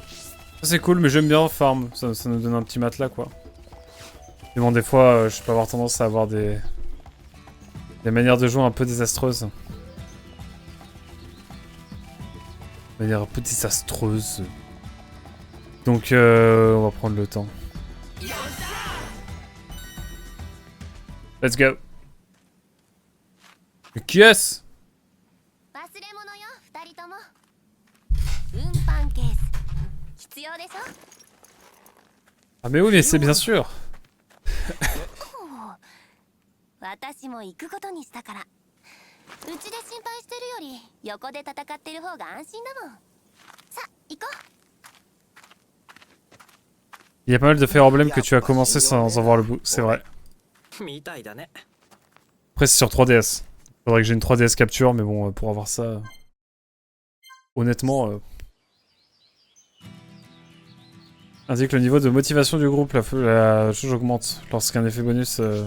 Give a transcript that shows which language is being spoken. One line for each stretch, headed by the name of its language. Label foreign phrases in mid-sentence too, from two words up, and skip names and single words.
French: Ça c'est cool, mais j'aime bien farm, ça nous donne un petit matelas quoi. Mais bon, des fois, je peux avoir tendance à avoir des manières de jouer un peu désastreuses. De manière un peu désastreuse. Donc, on va prendre le temps.
English: Let's go.
French: Mais qui est-ce? Ah mais oui, mais c'est bien sûr.
Japanese: 私も行くことにしたから。うちで心配してるより横で戦ってる方が安心だもん。さあ、行こう。
French: Il y a pas mal de Fire Emblem que tu as commencé sans en voir le bout, c'est vrai. Après c'est sur 3DS. Faudrait que j'ai une 3DS capture, mais bon, pour avoir ça... Honnêtement... Indique le niveau de motivation du groupe, la jauge augmente lorsqu'un effet bonus...